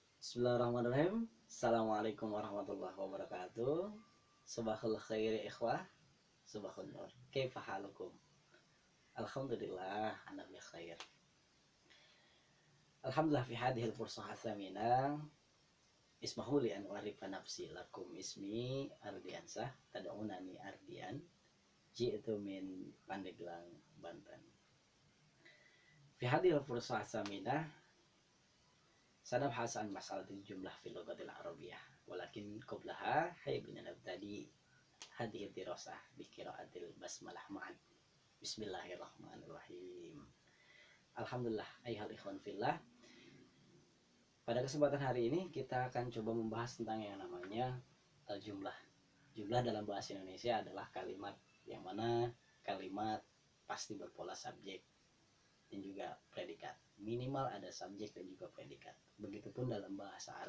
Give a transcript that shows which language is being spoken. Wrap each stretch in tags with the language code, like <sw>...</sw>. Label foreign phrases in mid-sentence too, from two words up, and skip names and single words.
<ar>بسم الله الرحمن الرحيم. السلام عليكم ورحمة الله وبركاته. صباح الخير إخوة. صباح النور. كيف حالكم? الحمد لله أنا بخير. الحمد لله في هذه الفرصة الثمينة. اسمحوا لي أن أعرف نفسي لكم اسمي Ardiansah تدعونني Ardian. Ji'tu min Pandeglang, Banten. في هذه الفرصة الثمينة سنبحث عن مسألة الجملة في اللغة العربية ولكن قبلها هيا بنا نبتدئ هذه الدراسة بقراءة البسملة معا. بسم الله الرحمن الرحيم. الحمد لله أيها الإخوان في الله.</ar> <id>Pada kesempatan hari ini kita akan coba membahas tentang yang namanya jumlah. Jumlah dalam bahasa Indonesia adalah kalimat yang mana kalimat pasti berpola subjek dan juga predikat. Minimal ada subjek dan juga predikat. Begitupun dalam bahasa Arab.</id>